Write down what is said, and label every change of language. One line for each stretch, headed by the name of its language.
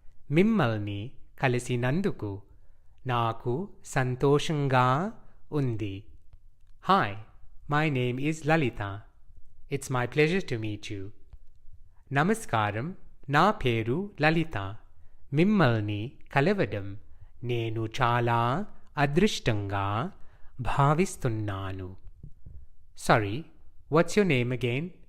Telugu: Mimmalni kalisiనందుకు నాకు సంతోషంగా ఉంది.
English: Hi, my name is Lalita. It's my pleasure to meet you.
Telugu: Namaskaram, na peru Lalita. Mimmalni కలవడం నేను చాలా అదృష్టంగా భావిస్తున్నాను.
English: Sorry, what's your name again?